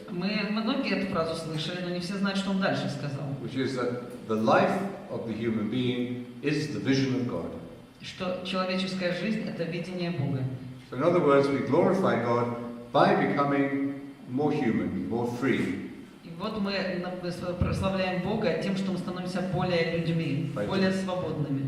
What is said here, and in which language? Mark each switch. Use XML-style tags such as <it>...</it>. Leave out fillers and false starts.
<ru>Мы многие эту фразу слышали, но не все знают, что он дальше сказал.</ru> <en>Which is that the life of the human being is the vision of God.</en> <ru>Что человеческая жизнь — это видение Бога.</ru> <en>So in other words, we glorify God by becoming more human, more free.</en> <ru>И вот мы прославляем Бога тем, что мы становимся более людьми, более свободными.</ru>